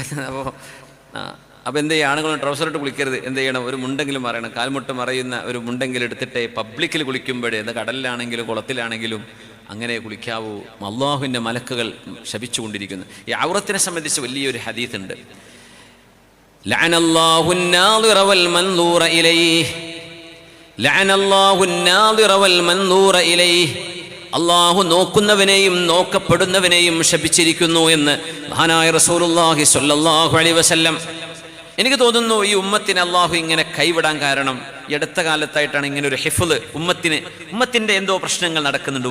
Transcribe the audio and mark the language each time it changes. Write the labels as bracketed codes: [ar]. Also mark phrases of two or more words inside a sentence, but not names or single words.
[ml] അപ്പോൾ എന്ത് ചെയ്യുക, ആണുങ്ങളും ട്രൗസറിട്ട് കുളിക്കരുത്. എന്ത് ചെയ്യണം, ഒരു മുണ്ടെങ്കിലും മറയണം. കാൽമുട്ട് മറയുന്ന ഒരു മുണ്ടെങ്കിലും എടുത്തിട്ട് പബ്ലിക്കിൽ കുളിക്കുമ്പോഴേ, അത് കടലിലാണെങ്കിലും കുളത്തിലാണെങ്കിലും അങ്ങനെ കുളിക്കാവൂ. അല്ലാഹുവിൻ്റെ മലക്കുകൾ ശപിച്ചുകൊണ്ടിരിക്കുന്നു. ഈ ഔറത്തിനെ സംബന്ധിച്ച് വലിയൊരു ഹദീത്ത് ഉണ്ട്. [ar] لعن الله الناظر والمنظور إليه لعن الله الناظر والمنظور إليه. [ml] അള്ളാഹു നോക്കുന്നവനെയും നോക്കപ്പെടുന്നവനെയും ശപിച്ചിരിക്കുന്നു എന്ന് മഹാനായ [ar] رسول الله صلى الله عليه وسلم. [ml] എനിക്ക് തോന്നുന്നു ഈ ഉമ്മത്തിനെ അള്ളാഹു ഇങ്ങനെ കൈവിടാൻ കാരണം ഈ അടുത്ത കാലത്തായിട്ടാണ് ഇങ്ങനെ ഒരു ഹിഫ്ള് ഉമ്മത്തിൻ്റെ എന്തോ പ്രശ്നങ്ങൾ നടക്കുന്നുണ്ട്.